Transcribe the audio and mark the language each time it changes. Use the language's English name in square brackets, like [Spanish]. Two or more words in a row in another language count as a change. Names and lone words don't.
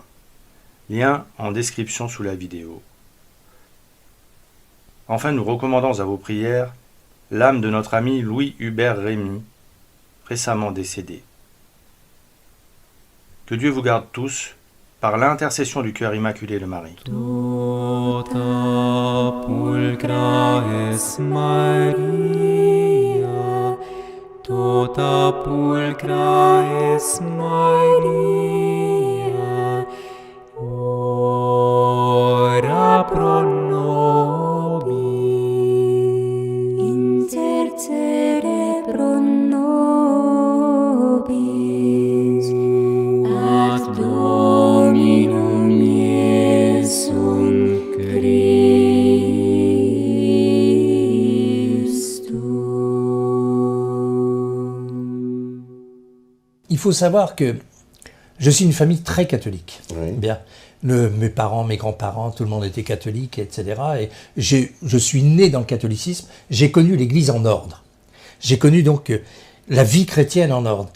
[French] Lien en description sous la vidéo. Enfin, nous recommandons à vos prières l'âme de notre ami Louis-Hubert Rémy, récemment décédé. Que Dieu vous garde tous, par l'intercession du cœur immaculé de Marie. [Latin] Tota pulcra es Maria, tota pulcra es Maria, ora pro nobis, intercede pro nobis, ad Dominum Iesum Christum. [French] Il faut savoir que je suis une famille très catholique. Oui. Bien. Mes parents, mes grands-parents, tout le monde était catholique, etc. Et je suis né dans le catholicisme. J'ai connu l'Église en ordre. J'ai connu donc la vie chrétienne en ordre.